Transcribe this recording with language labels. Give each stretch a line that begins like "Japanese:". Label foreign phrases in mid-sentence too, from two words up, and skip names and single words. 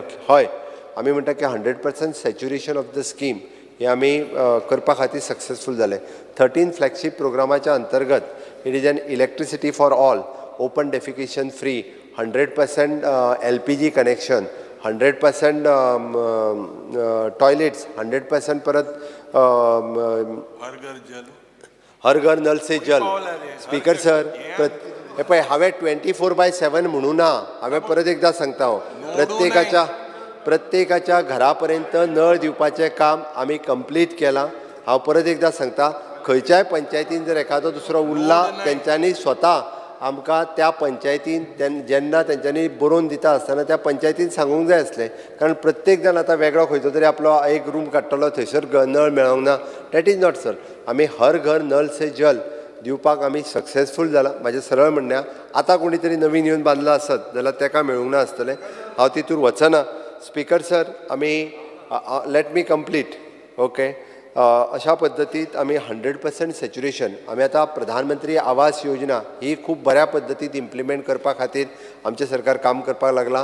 Konkani: हय, आमी म्हणटा की 100%
English: saturation of the scheme
Konkani: हे आमी करपा खातीर सक्सेसफूल जाले.
English: 13 flagship
Konkani: प्रोग्रामाच्या अंतर्गत
English: it is an electricity for all, open defecation free, 100% LPG connection, 100% toilets, 100% परत
Hindi: हर घर नल से जल.
Konkani: स्पीकर सर, हे पळय हांवें 24/7 म्हणूं ना. हांवें परत एकदां सांगता हांव प्रत्येकाच्या घरा पर्यंत नळ दिवपाचें काम आमी कंप्लीट केलां. हांव परत एकदां सांगता, खंयच्याय पंचायतीन जर एखादो दुसरो उरला तेंच्यांनी स्वता आमकां त्या पंचायतीन जेन्ना तेंच्यांनी बरोवन दिता आसतना त्या पंचायतीन सांगूंक जाय आसलें. कारण प्रत्येक जाण आतां वेगळो खंयचो तरी आपलो एक रूम काडटलो, थंयसर नळ मेळोंक ना.
English: that is not sir.
Konkani: आमी
Hindi: हर घर नल से जल
Konkani: दिवपाक आमी सक्सेसफूल जाला. म्हाजें सरळ म्हणणें, आतां कोणी तरी नवीन येवन बांदला आसत जाल्यार ताका मेळूंक ना आसतलें. हांव तितूर वचना.
English: Speaker sir, आमी let me complete.
Konkani: ओके, अशा पद्दतीत आमी 100% सॅच्युरेशन आमी आतां प्रधानमंत्री आवास योजना ही खूब बऱ्या पद्दतीत इम्प्लिमेंट करपा खातीर आमचें सरकार काम करपाक लागलां.